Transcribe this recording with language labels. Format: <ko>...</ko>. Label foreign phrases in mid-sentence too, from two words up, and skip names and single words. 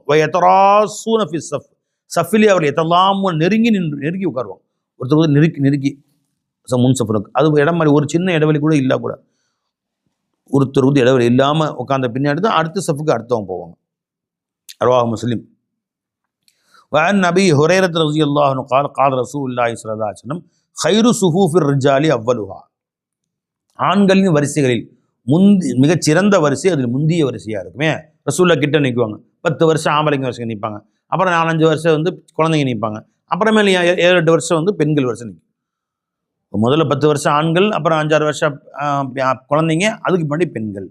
<ar>ويتراصون في الصف,</ar> <ta>சஃபிலே அவர்கள் எத்தெல்லாம் நெருங்கி உட்காருவாங்க. ஒருத்தர் நெருக்கி முன் சஃபருக்கு, அது இடம் மாதிரி ஒரு சின்ன இடைவெளி கூட இல்லை, கூட ஒருத்தருக்கு இடைவெளி இல்லாமல் உட்கார்ந்த பின்னாடி தான் அடுத்த சஃபுக்கு அடுத்தவங்க போவாங்க.</ta> <ar>رواه مسلم. وعن أبي هريرة رضي الله عنه قال قال رسول الله صلى الله عليه وسلم خير صفوف الرجال أولها.</ar> <ta>ஆண்களின் வரிசைகளில் மிகச் சிறந்த வரிசை அதில் முந்திய வரிசையாக இருக்குமே. ரசூல்லா கிட்ட நிற்குவாங்க. 10 வருஷம் ஆம்பளைங்க வரிசை நிற்பாங்க, அப்புறம் 4-5 வருஷம் குழந்தைங்க நிற்பாங்க, அப்புறமேல 7-8 வருஷம் பெண்கள் வரிசை நிற்கும். முதல்ல 10 வருஷம் ஆண்கள், அப்புறம் 5-6 வருஷம் குழந்தைங்க, அதுக்கு முன்னாடி பெண்கள்.</ta>